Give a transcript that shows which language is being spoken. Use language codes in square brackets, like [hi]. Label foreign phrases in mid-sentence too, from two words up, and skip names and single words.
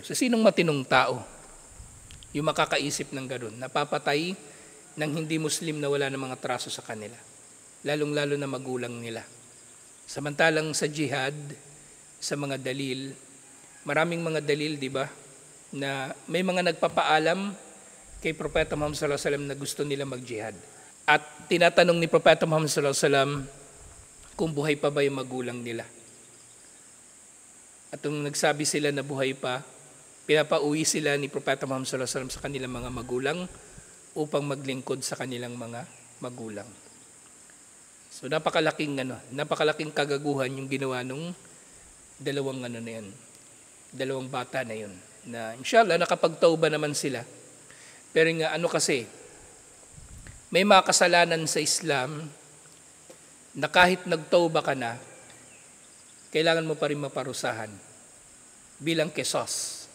[tl] So sinong matinong tao yung makakaisip ng ganun, napapatay ng hindi Muslim na wala ng mga traso sa kanila, lalong-lalo na magulang nila. Samantalang sa jihad, sa mga dalil, maraming mga dalil, di ba, na may mga nagpapaalam kay Propeta Muhammad [ar] sallallahu alaihi wasallam [tl] na gusto nila mag-jihad. At tinatanong ni Propeta Muhammad [ar] sallallahu alaihi wasallam [tl] kung buhay pa ba yung magulang nila. At nung nagsabi sila na buhay pa, pinapauwi sila ni Propeta Muhammad [ar] sallallahu alaihi wasallam [tl] sa kanilang mga magulang upang maglingkod sa kanilang mga magulang. So napakalaking kagaguhan yung ginawa nung dalawang dalawang bata na yun. Na inshallah nakapagtauba naman sila. Pero nga kasi, may mga kasalanan sa Islam na kahit nagtauba ka na, kailangan mo pa rin maparusahan bilang qisas.